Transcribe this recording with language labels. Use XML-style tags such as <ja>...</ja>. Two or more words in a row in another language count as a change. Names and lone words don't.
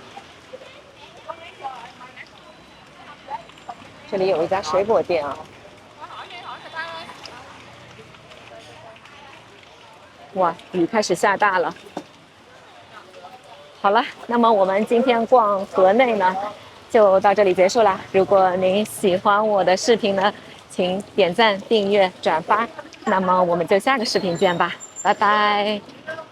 <zh>這裡有一家水果店啊。哇，雨開始下大了。好了，那麼我們今天逛河內呢，就到這裡結束了。如果您喜歡我的視頻呢，請點讚、訂閱、轉發。那麼我們就下個視頻見吧，拜拜。</zh>